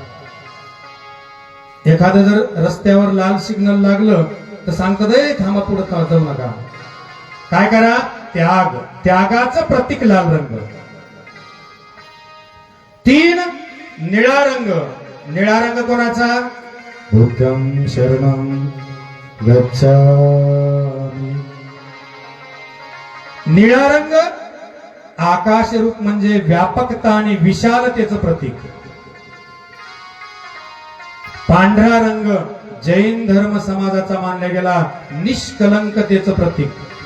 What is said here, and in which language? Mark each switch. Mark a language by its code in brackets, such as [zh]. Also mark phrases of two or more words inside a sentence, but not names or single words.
[mr] एखादं जर रस्त्यावर लाल सिग्नल लागलं तर सांगतात थांबा, पुढे जाऊ नका. काय करा? त्याग. त्यागाचं प्रतीक लाल रंग. 3 निळा रंग. निळा रंग कोणाचा? [pi] बुद्धं शरणं गच्छामि. [mr] निळा रंग आकाश रूप म्हणजे व्यापकता आणि विशालतेचं प्रतीक. पांढरा रंग जैन धर्म समाजाचा मानला गेला निष्कलंकतेचं प्रतीक.